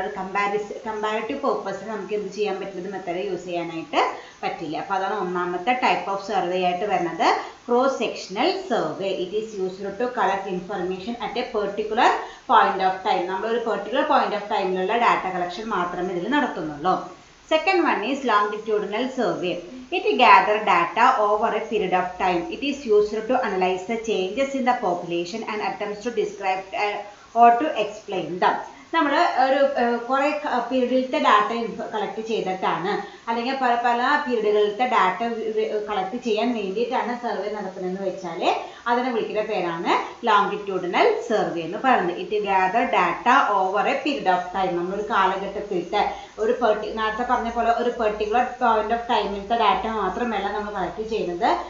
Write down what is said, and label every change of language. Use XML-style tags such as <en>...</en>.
<ml>ഒരു കമ്പാരിറ്റീവ് പേർപ്പസിന് നമുക്ക് എന്ത് ചെയ്യാൻ പറ്റുന്നത് മെത്തേഡ് യൂസ് ചെയ്യാനായിട്ട് പറ്റില്ല. അപ്പോൾ അതാണ് ഒന്നാമത്തെ ടൈപ്പ് ഓഫ് സർവേ ആയിട്ട് വരുന്നത്, cross sectional survey.</ml> <en>It is used to collect information at a particular point of time.</en> <ml>നമ്മളൊരു particular point of ടൈമിലുള്ള data collection മാത്രമേ ഇതിൽ നടത്തുന്നുള്ളൂ.</ml> <en>Second one is longitudinal survey. It gathers data over a period of time. It is used to analyze the changes in the population and attempts to describe or to explain them.</en> <ml>നമ്മൾ ഒരു കുറേ പീരീഡിലത്തെ data collect ചെയ്തിട്ടാണ് അല്ലെങ്കിൽ പല പീരീഡുകളിലത്തെ data collect ചെയ്യാൻ വേണ്ടിയിട്ടാണ് survey നടത്തുന്നതെന്ന് വെച്ചാൽ അതിനെ വിളിക്കുന്ന പേരാണ് ലോങ്കിറ്റ്യൂഡിനൽ സർവേ എന്ന് പറയുന്നത്.</ml> <en>It gather data over a period of time.</en> <ml>നമ്മളൊരു കാലഘട്ടത്തിലത്തെ ഒരു നേരത്തെ പറഞ്ഞ പോലെ ഒരു പെർട്ടിക്കുലർ പോയിന്റ് ഓഫ് ടൈമിലത്തെ ഡാറ്റ മാത്രമല്ല നമ്മൾ കളക്ട് ചെയ്യുന്നത്.</ml>